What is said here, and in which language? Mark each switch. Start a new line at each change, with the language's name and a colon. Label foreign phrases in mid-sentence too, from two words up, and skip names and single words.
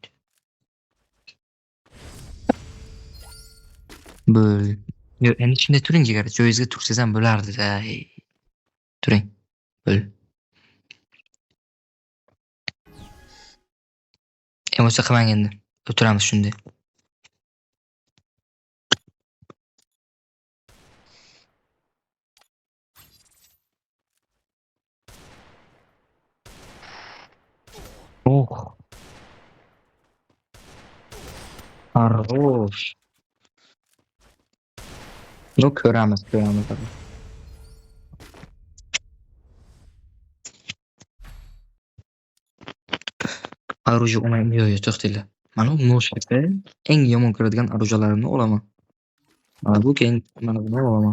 Uzbek: Bo'l. Yo'q, endi shunday turing jigar, joyingizga tursangiz ham bo'lardi-da. Turing. Bo'l. Emotsiya qilmang endi. O'tiramiz shunday. Oh.
Russian: Хорош. Ну,
Uzbek: ko'ramiz. Оружие o'ynaymi? Yo'q, to'xtanglar. Mana bu noshakda eng yomon ko'radigan orujalarimni olaman. Mana bu keyin mana buni olaman.